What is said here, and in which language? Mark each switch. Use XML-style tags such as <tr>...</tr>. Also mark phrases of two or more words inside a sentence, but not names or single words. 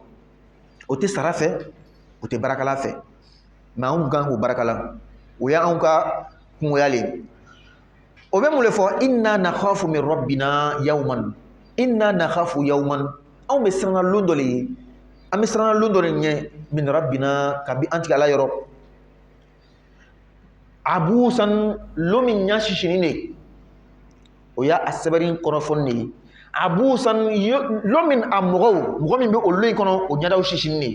<bm>O tɛ sara fɛ, o tɛ barakala fɛ. Mais anw kan k'o barakala. O y'anw ka kungoya le. O bɛ mun de fɔ</bm> <ar>إنا نخاف من ربنا يوما. إنا نخاف يوما.</ar> <bm>Anw bɛ siran lon dɔ le ye. An bɛ siran lon dɔ de ɲɛ</bm> <ar>من ربنا</ar> <bm>kabi an tigi Ala yɔrɔ. Abusan lon min ɲɛsisinin de. O y'a sɛbɛnni kɔnɔfɔni de ye. Abusan lon min a mɔgɔ min bɛ o lon in kɔnɔ o ɲɛdaw sisinin de ye.</bm>